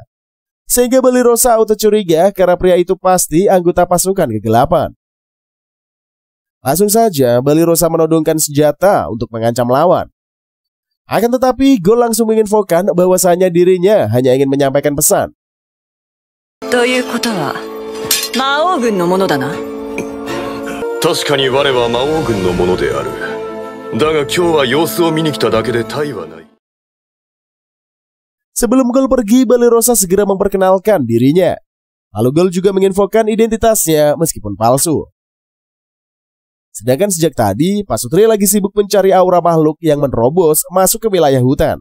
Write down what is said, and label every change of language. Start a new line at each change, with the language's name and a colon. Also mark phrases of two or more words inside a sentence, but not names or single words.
Indonesian: Sehingga Balerosa auto curiga karena pria itu pasti anggota pasukan kegelapan. Langsung saja Balerosa menodongkan senjata untuk mengancam lawan. Akan tetapi Gol langsung menginfokan bahwasanya dirinya hanya ingin menyampaikan pesan.
Japanese: ということは魔王軍のものだな。確かに我は魔王軍のものである。だが今日は様子を見に来ただけで他意はない。
Indonesian: Sebelum Gol pergi, Balerosa segera memperkenalkan dirinya. Lalu Gol juga menginfokan identitasnya meskipun palsu. Sedangkan sejak tadi, Pasutri lagi sibuk mencari aura makhluk yang menerobos masuk ke wilayah hutan.